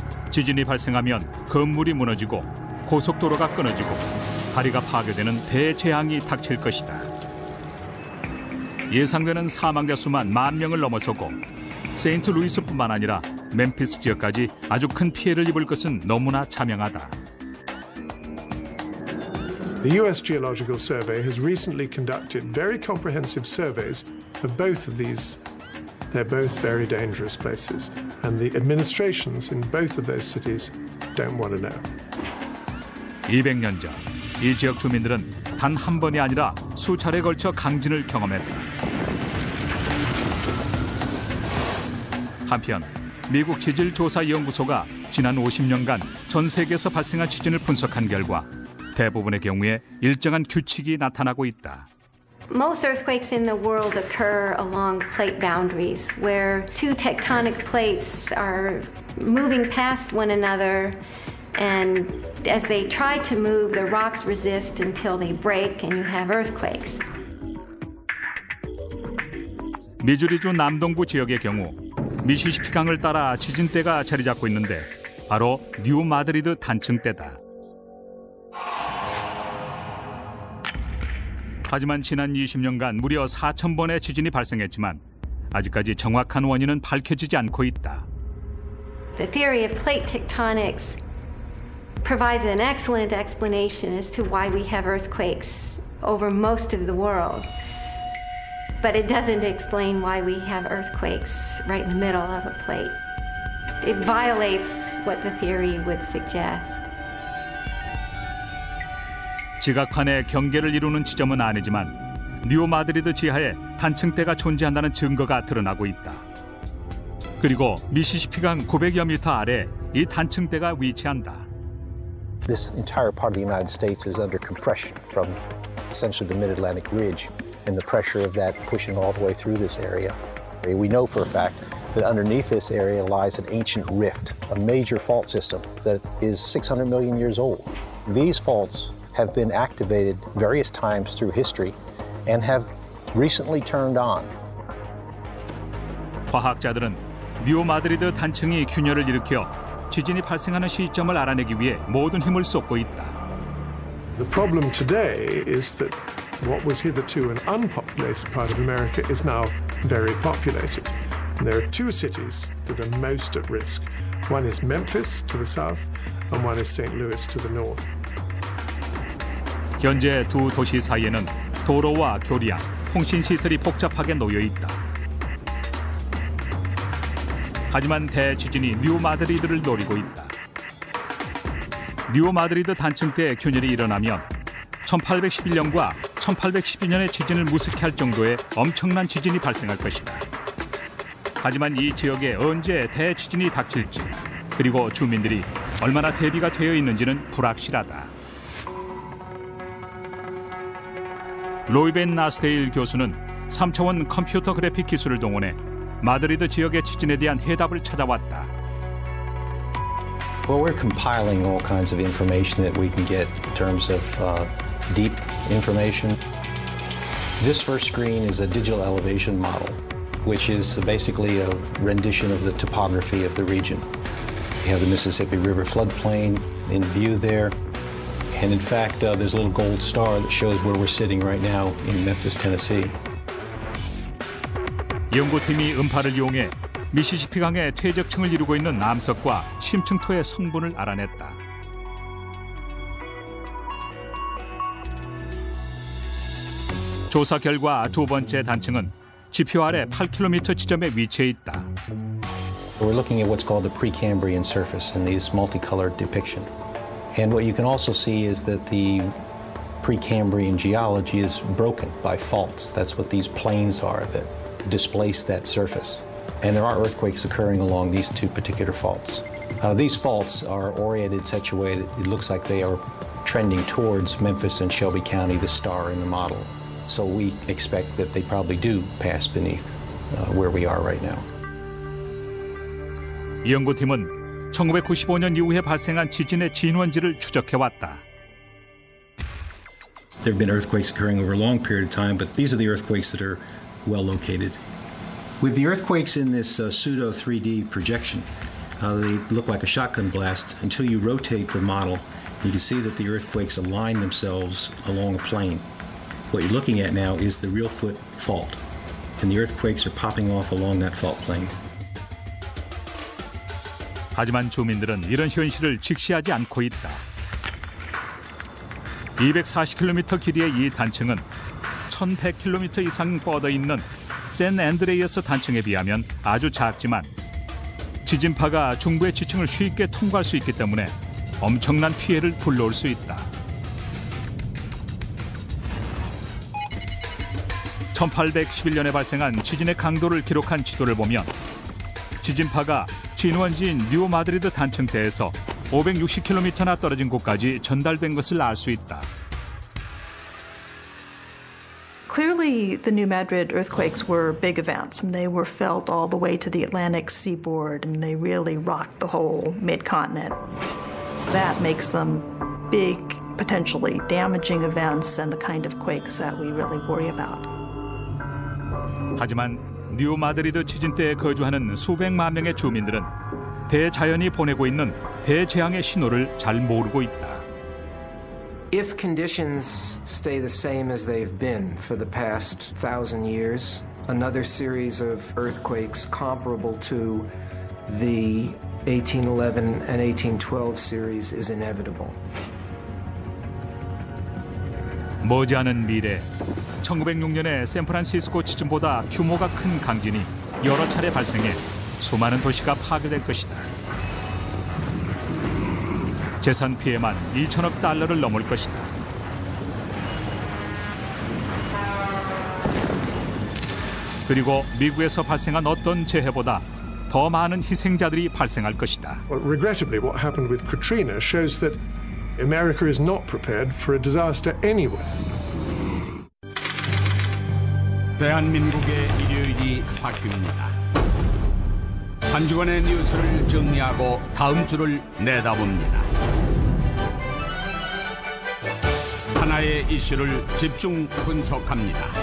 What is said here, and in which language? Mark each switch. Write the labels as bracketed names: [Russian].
[Korean] 지진이 발생하면 건물이 무너지고 고속도로가 끊어지고 다리가 파괴되는 대재앙이 닥칠 것이다. 예상되는 사망자 수만 10,000명을 넘어서고 세인트루이스뿐만 아니라 멤피스 지역까지 아주 큰 피해를 입을 것은 너무나 자명하다. [English] The US Geological Survey has recently conducted very comprehensive surveys of both of these. They're both very dangerous places, and the administrations in both of those cities don't want to know. [Korean] 200년 전, 이 지역 주민들은 단 한 번이 아니라 수차례에 걸쳐 강진을 경험했다. 한편 미국 지질조사연구소가 지난 50년간 전 세계에서 발생한 지진을 분석한 결과 대부분의 경우에 일정한 규칙이 나타나고 있다. [English] Most earthquakes in the world occur along plate boundaries, where two tectonic plates are moving past one another, and as they try to move, the rocks resist until they break and you have earthquakes. [Korean] 미주리주 남동부 지역의 경우 미시시피강을 따라 지진대가 자리 잡고 있는데 바로 뉴 마드리드 단층대다. 하지만 지난 20년간 무려 4,000번의 지진이 발생했지만 아직까지 정확한 원인은 밝혀지지 않고 있다. [English] The theory of plate tectonics provides an excellent explanation as to why we have earthquakes over most of the world. But it doesn't explain why we have earthquakes right in the middle of a plate. It violates what the theory would suggest. [Korean] 지각판의 경계를 이루는 지점은 아니지만 뉴 마드리드 지하에 단층대가 존재한다는 증거가 드러나고 있다. 그리고 미시시피강 900여 미터 아래 이 단층대가 위치한다. [English] This entire part of the United States is under compression from essentially the Mid-Atlantic Ridge and the pressure of that pushing all the way through this area. We know for a fact that underneath this area lies an ancient rift, a major fault system that is 600 million years old. These faults have been activated various times through history and have recently turned on. [Korean] 과학자들은 뉴 마드리드 단층이 균열을 일으켜 지진이 발생하는 시점을 알아내기 위해 모든 힘을 쏟고 있다. [English] The problem today is that what was hitherto an unpopulated part of America is now very populated. And there are two cities that are most at risk. One is Memphis to the south and one is St. Louis to the north. [Korean] 현재 두 도시 사이에는 도로와 교량, 통신시설이 복잡하게 놓여 있다. 하지만 대지진이 뉴 마드리드를 노리고 있다. 뉴 마드리드 단층대 균열이 일어나면 1811년과 1812년의 지진을 무색해 할 정도의 엄청난 지진이 발생할 것이다. 하지만 이 지역에 언제 대지진이 닥칠지 그리고 주민들이 얼마나 대비가 되어 있는지는 불확실하다. 로이벤 나스데일 교수는 3차원 컴퓨터 그래픽 기술을 동원해 마드리드 지역의 지진에 대한 해답을 찾아왔다. [English] Well, we're compiling all kinds of information that we can get in terms of deep information. This first screen is a digital elevation model, which is basically a rendition of the topography of the region. We have the Mississippi River floodplain in view there. And in fact, there's a little gold star that shows where we're sitting right now in Memphis, Tennessee. [Korean] 연구팀이 음파를 이용해 미시시피강의 퇴적층을 이루고 있는 남석과 심층토의 성분을 알아냈다. 조사 결과 두 번째 단층은 지표 아래 8km 지점에 위치해 있다. [English] We're looking at what's called the Precambrian surface in these multicolored depiction. And what you can also see is that the Precambrian geology is broken by faults. That's what these plains are that displace that surface. And there are earthquakes occurring along these two particular faults. These faults are oriented in such a way that it looks like they are trending towards Memphis and Shelby County, the star in the model. So we expect that they probably do pass beneath where we are right now. [Korean] 이 연구팀은 1995년 이후에 발생한 지진의 진원지를 추적해왔다. [English] There have been earthquakes occurring over a long period of time, but these are the earthquakes that are well located. With the earthquakes in this pseudo 3D projection, they look like a shotgun blast until you rotate the model. You can see that the earthquakes align themselves along a plane. What you're looking at now is the real foot fault, and the earthquakes are popping off along that fault plane. [Korean] 하지만 주민들은 이런 현실을 직시하지 않고 있다. 240km 길이의 이 단층은 1100km 이상 뻗어 있는 샌 앤드레이어스 단층에 비하면 아주 작지만 지진파가 중부의 지층을 쉽게 통과할 수 있기 때문에 엄청난 피해를 불러올 수 있다. 1811년에 발생한 지진의 강도를 기록한 지도를 보면 지진파가 진원지인 뉴 마드리드 단층대에서 560km나 떨어진 곳까지 전달된 것을 알 수 있다. [English] Clearly, the New Madrid earthquakes were big events. They were felt all the way to the Atlantic seaboard, and they really rocked the whole mid-continent. That makes them big, potentially damaging events and the kind of quakes that we really worry about. [Korean] 하지만 뉴 마드리드 지진대에 거주하는 수백만 명의 주민들은 대자연이 보내고 있는 대재앙의 신호를 잘 모르고 있다. [English] If conditions stay the same as they've been for the past 1,000 years, another series of earthquakes comparable to the 1811 and 1812 series is inevitable. [Korean] 머지않은 미래, 1906년의 샌프란시스코 지진보다 규모가 큰 강진이 여러 차례 발생해 수많은 도시가 파괴될 것이다. 재산 피해만 2천억 달러를 넘을 것이다. 그리고 미국에서 발생한 어떤 재해보다 더 많은 희생자들이 발생할 것이다. [English] Well, regrettably, what happened with Katrina shows that America is not prepared for a disaster anywhere. [Korean] 대한민국의 일요일이 바뀝니다. 한 주간의 뉴스를 정리하고 다음 주를 내다봅니다. 하나의 이슈를 집중 분석합니다.